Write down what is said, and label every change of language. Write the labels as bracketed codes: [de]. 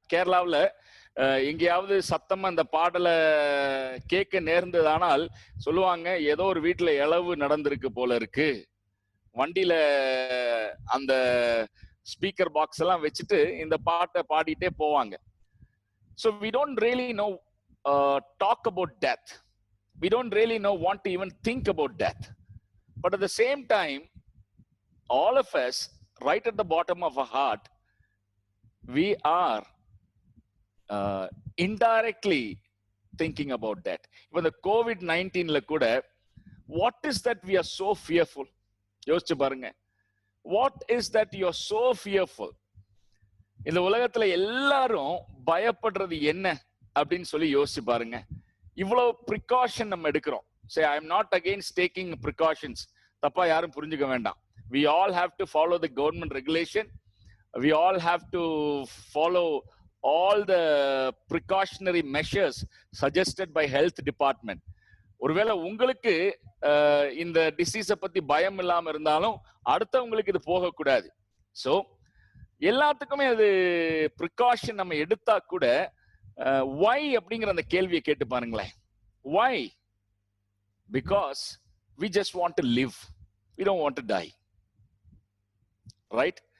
[ta] கேரளாவில் எங்கேயாவது சத்தமா அந்த பாடலை கேட்க நேர்ந்ததானால் சொல்லுவாங்க, ஏதோ ஒரு வீட்டுல இளவு நடந்திருக்கு போல இருக்கு, வண்டியில அந்த ஸ்பீக்கர் பாக்ஸ் எல்லாம் வச்சுட்டு இந்த பாட்டை பாடிட்டே போவாங்க. [en] So we don't really know talk about death. We don't really want to even think about death. But at the same time, all of us, right at the bottom of our heart, we are indirectly thinking about that. Even the COVID-19 கூட what is that we are so fearful? [ta] யோசிச்சு பாருங்க. [en] What is that you are so fearful? [ta] இந்த உலகத்துல எல்லாரும் பயப்படுறது என்ன அப்படின்னு சொல்லி யோசிச்சு பாருங்க. இவ்வளவு precaution நம்ம எடுக்கிறோம். [en] Say I am not against taking precautions. [ta] தப்பா யாரும் புரிஞ்சுக்க வேண்டாம். [en] We all have to follow the government regulation. We all have to follow all the precautionary measures suggested by health department. [ta] ஒருவேளை உங்களுக்கு இந்த டிசீஸை பத்தி பயம் இல்லாம இருந்தாலும் அடுத்தவங்களுக்கு இது போகக்கூடாது. So எல்லாத்துக்குமே அது ப்ரிகாஷன் நம்ம எடுத்தா கூட why அப்படிங்கிற அந்த கேள்வியை கேட்டு பாருங்களேன். [en] why? Because we just want to live, we don't want to die, right?